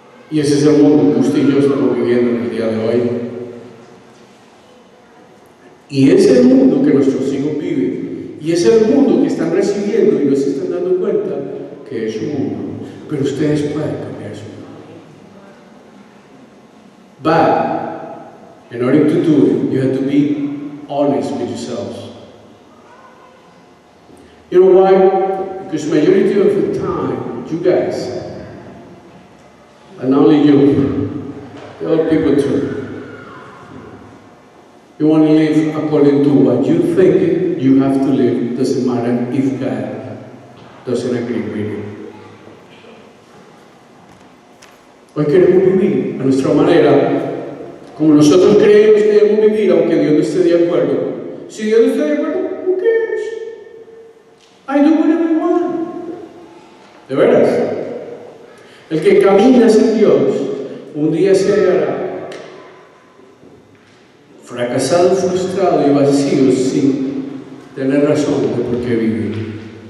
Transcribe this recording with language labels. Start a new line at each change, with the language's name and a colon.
Spanish: Y ese es el mundo que usted y yo estamos viviendo en el día de hoy. Y ese es el mundo que nuestros hijos viven. Y es el mundo que están recibiendo y no se están dando cuenta que es un mundo. Pero ustedes pueden cambiar su mundo.
English: But, in order to do it, you have to be honest with yourselves. You know why? Because majority of the time, you guys, and not only you, the other people too, you want to live according to what you think you have to live. Doesn't matter if God doesn't agree with you.
Spanish: Hoy queremos vivir a nuestra manera, como nosotros creemos que debemos vivir, aunque Dios no esté de acuerdo. Si Dios no está de acuerdo,
English: who cares? I do whatever I want.
Spanish: De veras. El que camina sin Dios, un día se hallará fracasado, frustrado y vacío sin tener razón de por qué vivir.